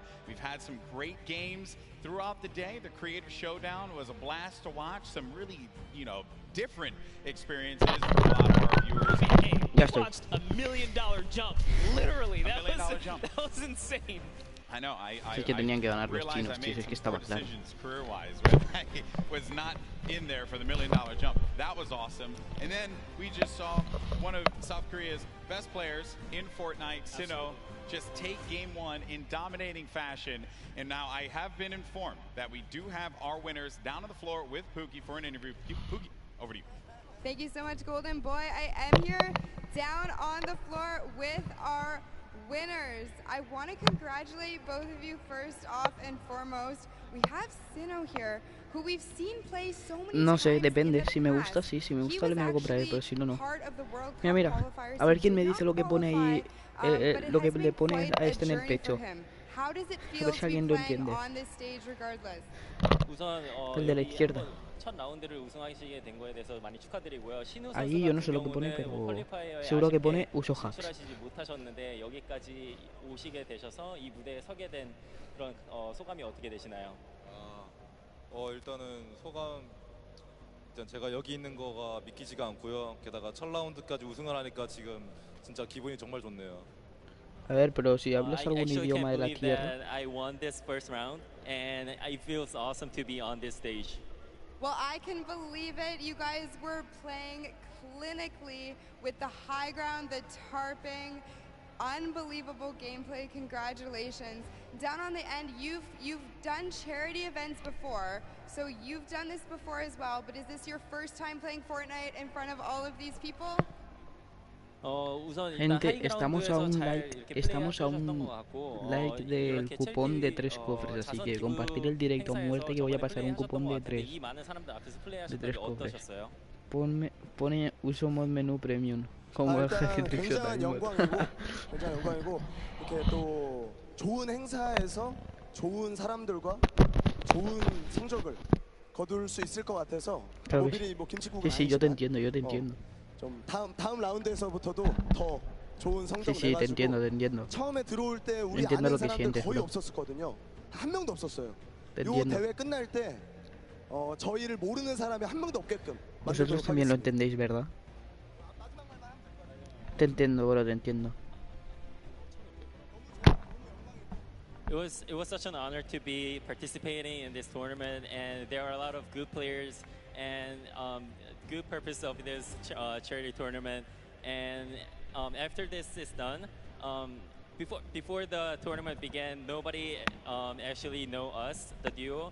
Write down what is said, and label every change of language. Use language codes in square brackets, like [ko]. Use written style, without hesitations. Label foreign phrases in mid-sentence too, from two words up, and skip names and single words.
[en] We've had some great games throughout the day. The Creator Showdown was a blast to watch. Some really, different experiences for a lot of our viewers. We watched a $1 million jump, literally. That was insane. I know. I [es] que tenían que ganar los chinos, tío, es que estaba claro. [en] Career-wise, I was not in there for the $1 million jump. That was awesome. And then we just saw one of South Korea's best players in Fortnite, Sinnoh, just take game one in dominating fashion. And now I have been informed that we do have our winners down on the floor with Pookie for an interview. Pookie, over to you. Thank you so much, Golden Boy. I am here down on the floor with our winners. I want to congratulate both of you first off and foremost. We have Sinnoh here, who we've seen play so many [es] No sé, [en] times [es] depende. [en] in the [es] Si me [en] past. [es] gusta, sí. Si me [en] He [es] gusta, [en] was [es] me lo compraré, [en] actually [es] pero si no, no. [en] part of the World Cup [es] Mira, [en] qualifiers. [es] a ver [en] He [es] quién me [en] did [es] dice [en] not [es] lo que pone ahí, [en] qualify, but it [es] lo que [en] has [es] le [en] been [es] pone [en] quite [es] a este en el [en] journey for [es] pecho. [en] him. How does it [es] A [en] feel [es] ver [en] to [es] si [en] be [es] alguien lo [en] playing [es] entiende. [en] on this stage regardless? [ko] 우선 [es] El de la izquierda. [ko] 첫 라운드를 우승하시게 된 거에 대해서 많이 축하드리고요. 신우 선수 [es] Ahí yo no [ko] 같은 [es] sé lo que pone, [ko] 경우는 [es] pero [ko] 퀄리파이어에 [es] seguro que [ko] 아쉽게 [es] pone uso hacks. [ko] 진출하시지 못하셨는데 여기까지 오시게 되셔서 이 무대에 서게 된 그런 소감이 어떻게 되시나요? 일단은 소감 일단 제가 여기 있는 거가 믿기지가 않고요. 게다가 첫 라운드까지 우승을 하니까 지금 진짜 기분이 정말 좋네요. [es] A ver, pero si hablas algún [en] actually [es] idioma de [en] can't [es] la [en] believe [es] tierra. [en] that I won this first round, and it feels awesome to be on this stage. Well, I can believe it. You guys were playing clinically with the high ground, the tarping, unbelievable gameplay. Congratulations. Down on the end, you've done charity events before, so you've done this before as well, but is this your first time playing Fortnite in front of all of these people? [ko] 우선 [es] Gente, estamos a un like del cupón de 3 cofres, así que compartir el directo a muerte que voy a pasar un cupón de 3 cofres. Pone uso mod menú premium. como [ko] 일단 굉장한 영광이고 이렇게 또 좋은 행사에서 좋은 사람들과 좋은 성적을 거둘 수 있을 것 같아서 미리 뭐 김치국은 [es] sí, yo te entiendo, [ko] 좀 다음 라운드에서부터도 더 좋은 성적을 [es] sí, te entiendo. [ko] 처음에 들어올 때 우리 [es] entiendo [ko] 아는 [es] lo que [ko] 사람들 [es] sientes, [ko] 거의 [es] bro. [ko] 없었거든요. 한 명도 없었어요. [es] Te [ko] 요 [es] entiendo. [ko] 대회 끝날 때 저희를 모르는 사람이 한 명도 없게끔 [es] Vosotros también lo entendéis, ¿verdad? Te entiendo, bro, te entiendo. [en] It was such an honor to be participating in this tournament, and there are a lot of good players and good purpose of this charity tournament. And after this is done, before the tournament began, nobody actually know us, the duo.